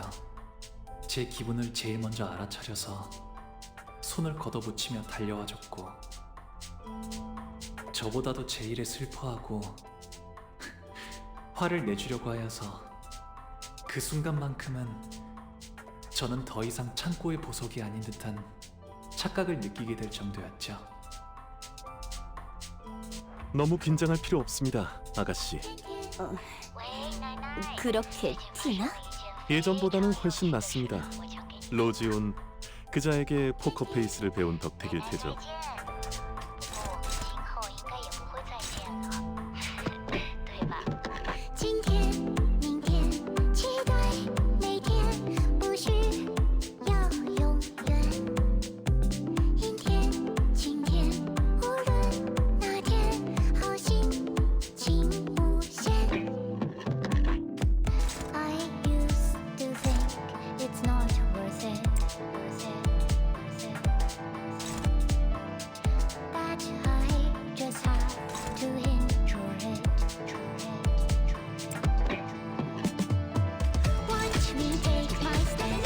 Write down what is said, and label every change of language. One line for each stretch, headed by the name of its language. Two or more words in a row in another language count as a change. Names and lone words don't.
Korean: 제 기분을 제일 먼저 알아차려서 손을 걷어붙이며 달려와줬고, 저보다도 제 일에 슬퍼하고 화를 내주려고 하여서 그 순간만큼은 저는 더 이상 창고의 보석이 아닌 듯한 착각을 느끼게 될 정도였죠. 너무 긴장할 필요 없습니다, 아가씨. 그렇게 티나? 예전보다는 훨씬 낫습니다. 로지온 그자에게 포커페이스를 배운 덕택일 테죠.
Chinese: 今天、明天，期待每天，不需要永远。阴天、晴天，无论哪天，好心情无限。
English: I used to think it's not worth it, that I just have to enjoy it. Watch me take my stand.